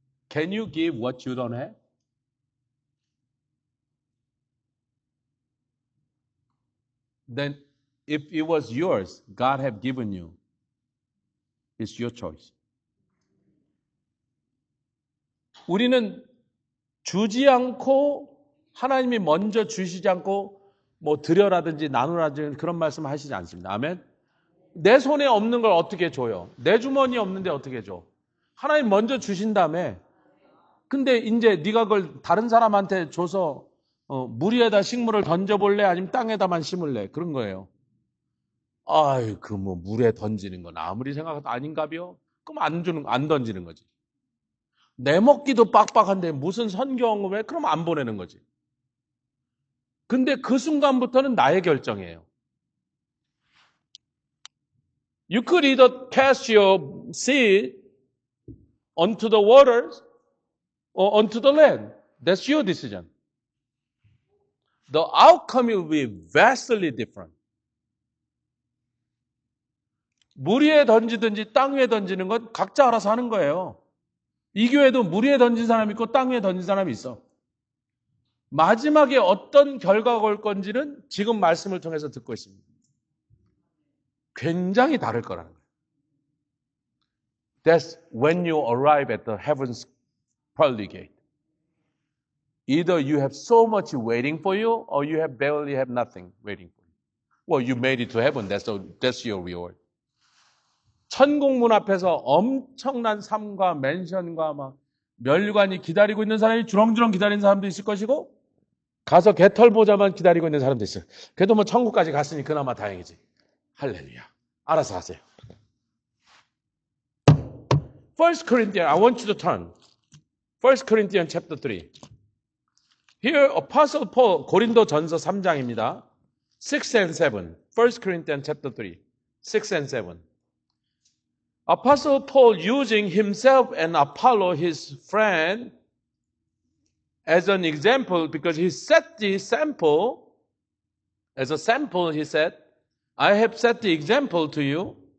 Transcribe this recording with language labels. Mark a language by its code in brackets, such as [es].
[en] Can you give what you don't have? Then if it was yours, God have given you. It's your choice. [ko] 우리는 주지 않고 하나님이 먼저 주시지 않고 뭐 드려라든지 나누라든지 그런 말씀 하시지 않습니다. 아멘. 내 손에 없는 걸 어떻게 줘요? 내 주머니에 없는데 어떻게 줘? 하나님 먼저 주신 다음에 근데 이제 네가 그걸 다른 사람한테 줘서 물 위에다 식물을 던져볼래? 아니면 땅에다만 심을래? 그런 거예요. 아이, 그 뭐 물에 던지는 건 아무리 생각해도 아닌가벼? 그럼 안 던지는 거지. 내 먹기도 빡빡한데 무슨 선경을 그럼 안 보내는 거지. 근데 그 순간부터는 나의 결정이에요. [en] You could either cast your seed onto the waters or onto the land. That's your decision. The outcome will be vastly different. [ko] 물 위에 던지든지 땅 위에 던지는 건 각자 알아서 하는 거예요. 이 교회도 물 위에 던진 사람이 있고 땅 위에 던진 사람이 있어. 마지막에 어떤 결과가 올 건지는 지금 말씀을 통해서 듣고 있습니다. 굉장히 다를 거라는 거예요. [en] That's when you arrive at the heaven's pearly gate. Either you have so much waiting for you, or you have barely have nothing waiting for you. Well, you made it to heaven. That's your reward. [ko] 천국문 앞에서 엄청난 삶과 맨션과 막 면류관이 기다리고 있는 사람이 주렁주렁 기다리는 사람도 있을 것이고, 가서 개털 보자만 기다리고 있는 사람도 있어요. 그래도 뭐 천국까지 갔으니 그나마 다행이지. 할렐루야. 알아서 하세요. [en] 1 Corinthians, I want you to turn. 1 Corinthians chapter 3. Here, Apostle Paul, [ko] 고린도 전서 3장입니다. [en] 6 and 7. 1 Corinthians chapter 3. 6 and 7. Apostle Paul using himself and Apollo, his friend, as an example, because he set the sample, as a sample, he said, I have set the example to you.